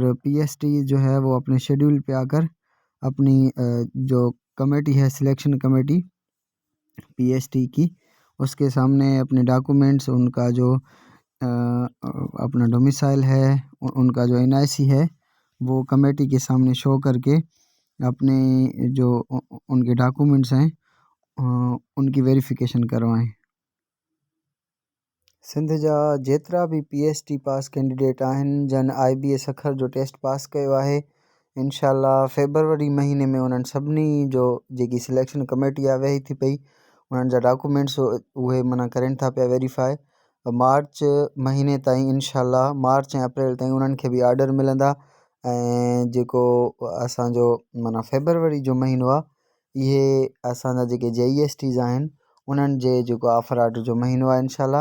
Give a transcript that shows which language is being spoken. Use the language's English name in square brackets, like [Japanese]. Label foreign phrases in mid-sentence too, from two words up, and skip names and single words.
[Urdu] PST جو ہے وہ اپنے شیڈیول پہ آ کر اپنی جو کمیٹی ہے [English] selection committee [Urdu] PST کی، اس کے سامنے اپنے ڈاکومنٹس، ان کا جو اپنا ڈومیسائل ہے، ان کا جو NIC ہے، وہ کمیٹی کے سامنے شو کر کے اپنے جو ان کے ڈاکومنٹس ہیں ان کی ویریفیکیشن کروائیں۔ [Sindhi] سندھ جا जेतिरा भी PST [English] pass candidate [Sindhi] आहिनि जन IBA सखर जो टेस्ट पास कयो आहे, इंशाल्लाह फेबरवरी महीने में उन्हनि सभिनी जो जेकी [English] selection committee [Sindhi] आहे वेही थी पई, उन्हनि जा डॉक्यूमेंट्स उहे माना करनि था पिया वेरीफाई। मार्च महीने ताईं इंशाल्लाह, मार्च ऐं अप्रैल ताईं उन्हनि खे बि ऑर्डर मिलंदा, ऐं जेको असांजो माना फेबरवरी जो महीनो आहे, इहे असांजा जेके JESTs आहिनि उन्हनि जे जेको [English] offer order [Sindhi] जो महीनो आहे इंशाल्लाह।